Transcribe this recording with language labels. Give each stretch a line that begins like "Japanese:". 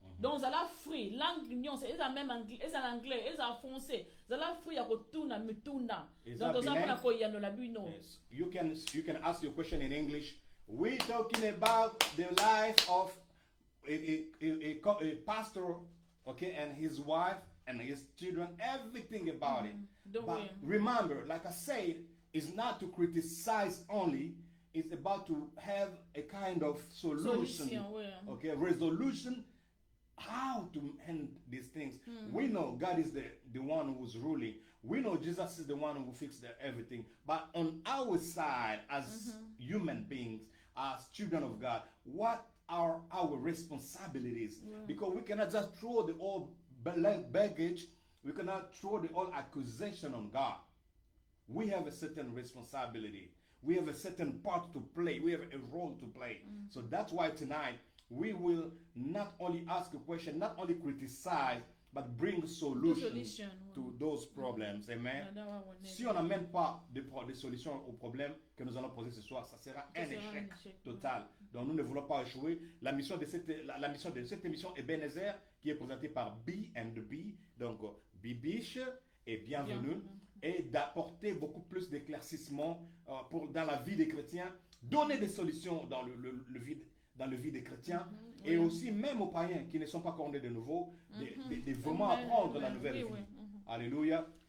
Lingala: Donc ça la free langue nyonso eza même anglais, eza l'anglais, eza français. Ça la free ya kotuna mituna. Donc oza pona ko yano la bino.
English: You can ask your question in English. We're talking about the life of a pastor, okay, and his wife and his children, everything about it. But remember, like I said, it's not to criticize only, it's about to have a kind of solution, okay, resolution, how to end these things. We know God is the one who's ruling. We know Jesus is the one who fixed everything. But on our side, as human beings, as children of God, what are our responsibilities? Because we cannot just throw the old baggage, we cannot throw the old accusation on God. We have a certain responsibility. We have a certain part to play. We have a role to play. So that's why tonight we will not only ask a question, not only criticize, but bring solutions to those problems. Amen.
French: Si on n'amène pas des solutions aux problèmes que nous allons poser ce soir, ça sera un échec total. Donc nous ne voulons pas échouer. La mission de cette émission Ebenezer, qui est présentée par B&B, donc Bibiche et bienvenue, et d'apporter beaucoup plus d'éclaircissement dans la vie des chrétiens, donner des solutions dans le vie des chrétiens, et aussi même aux païens qui ne sont pas cornés de nouveau, de vraiment apprendre la nouvelle vie. Alléluia.